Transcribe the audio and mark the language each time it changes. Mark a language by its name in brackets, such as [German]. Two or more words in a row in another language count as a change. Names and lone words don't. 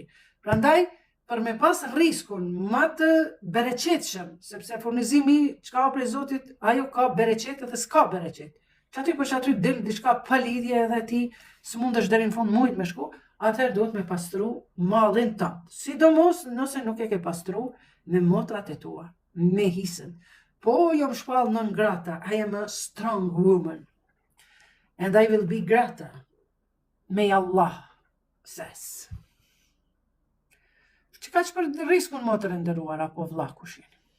[Albanian] Prandaj për me pas riskun ma të bereqetshëm, sepse furnizimi që ka prej Zotit, ajo ka bereqet edhe s'ka bereqet. Që aty për që aty del diçka pa lidhje edhe ti së mund është deri në fund mujt me shku, atëherë duhet me pastru mallin tënd. Sidomos nëse nuk e ke pastru me motrat e tua, me hisën. Po jam shpall [Latin] non grata, [English] I am a strong woman. And I will be grata. May Allah says. [Albanian] Që ka që për riskun motër e ndëruar, apo vlla kushin?